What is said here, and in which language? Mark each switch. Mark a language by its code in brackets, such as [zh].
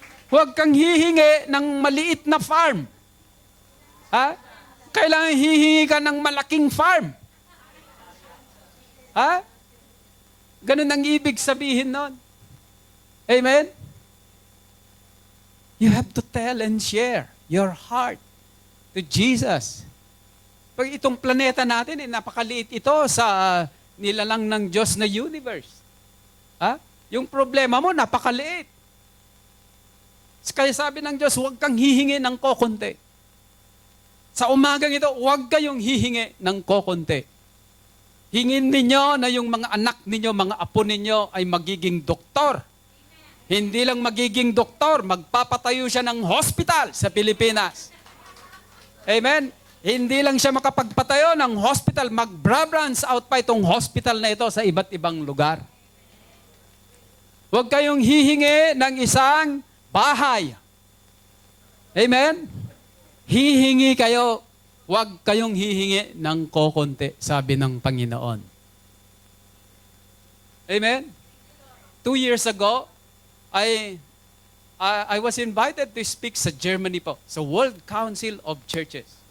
[tl] Huwag kang hihingi ng maliit na farm. Kailangan hihingi ka ng malaking farm. Ganun ang ibig sabihin nun. Amen? [en] You have to tell and share your heart to Jesus. [tl] Pag itong planeta natin, napakaliit ito sa nilalang ng Diyos na universe. Yung problema mo, napakaliit. Kaya sabi ng Diyos, huwag kang hihingi ng kokonti. Sa umagang ito, huwag kayong hihingi ng kokonti. Hingin ninyo na yung mga anak ninyo, mga apo ninyo ay magiging doktor. Hindi lang magiging doktor, magpapatayo siya ng hospital sa Pilipinas. Amen? Hindi lang siya makapagpatayo ng hospital, mag-branch out pa itong hospital na ito sa iba't ibang lugar. Huwag kayong hihingi ng isang bahay. Amen? Hihingi kayo, huwag kayong hihingi ng kokonti, sabi ng Panginoon. Amen? [en] 2 years ago, I was invited to speak [tl] sa Germany po, sa [en] World Council of Churches.